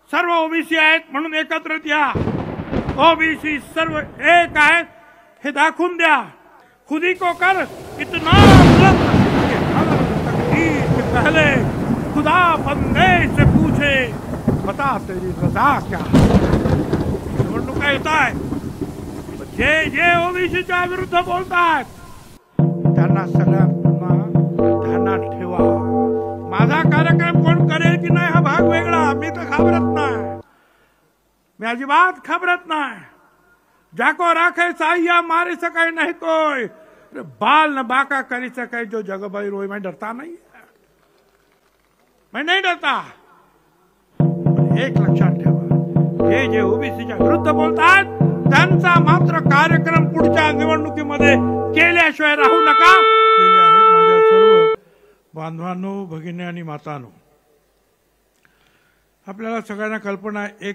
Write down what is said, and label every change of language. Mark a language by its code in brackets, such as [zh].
[mr] सर्व ओबीसी आहेत म्हणून एकत्रित या, ओबीसी सर्व एक आहेत हे दाखवून द्या। [hi] खुदी को कर इतना बुलंद तकदीर के पहले खुदा बंदे से पूछे बता तेरी रजा क्या। [mr] निवडणुका येत आहे, जे जे ओबीसीच्या विरुद्ध बोलतात त्यांना सगळ्यांना ध्यानात ठेवा। माझा कार्यक्रम कोण करेल की नाही हा भाग वेगळा, मी तर घाबरत नाही, मी अजिबात घाबरत नाही। [hi] जाको राखे साहिया मारे सके नहीं कोई, बाल न बाका करी सके जो जगबाई रोई। मैं डरता नहीं, मैं नहीं डरता। [mr] एक लक्षात ठेवा, जे जे ओबीसीच्या विरुद्ध बोलतात त्यांचा मात्र कार्यक्रम पुढच्या निवडणुकीमध्ये केल्याशिवाय राहू नका। केले आहेत माझ्या सर्व बांधवांनो, भगिनी आणि मातांनो, आपल्याला सगळ्यांना कल्पना आहे।